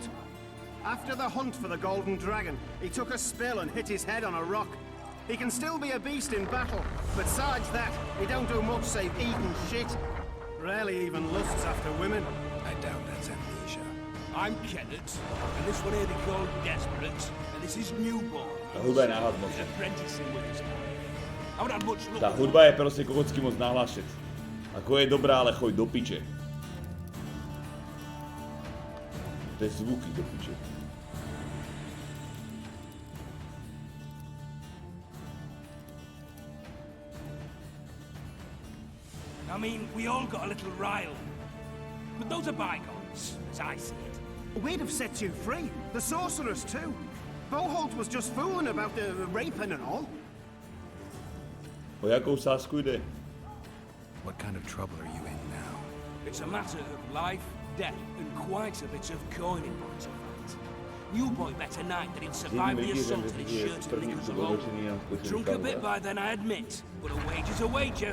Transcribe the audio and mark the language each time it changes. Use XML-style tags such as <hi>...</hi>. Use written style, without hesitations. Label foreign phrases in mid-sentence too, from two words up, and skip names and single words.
<en>After the hunt for the Golden Dragon, he took a spill and hit his head on a rock. He can still be a beast in battle, but besides that, he don't do much save eat and shit. Rarely even lusts after women. I doubt that's amnesia. I'm Kenneth, and this one here they call Desperate, and this is Newborn.</en> <sk>Tá hudba je náhlas moc.</sk> <en>Apprenticing with us. I haven't had much luck.</en> <sk>Tá hudba je proste kokocky moc nahlas, šet. Ako je dobrá, ale choď do piče. To je zvuky do piče.</sk> <en>I mean, we all got a little riled. But those are bygones, as I see it. We'd have set you free. The sorcerers, too. Boholt was just fooling about the raping and all.</en> <cs>O jakou sásku jde?</cs> <en>What kind of trouble are you in now? It's a matter of life, death, and quite a bit of coin in point of fact. New boy bet tonight that he'd survive the assault and his shirt and knickers alone. Drunk a bit by then, I admit, but a wager's a wager.</en>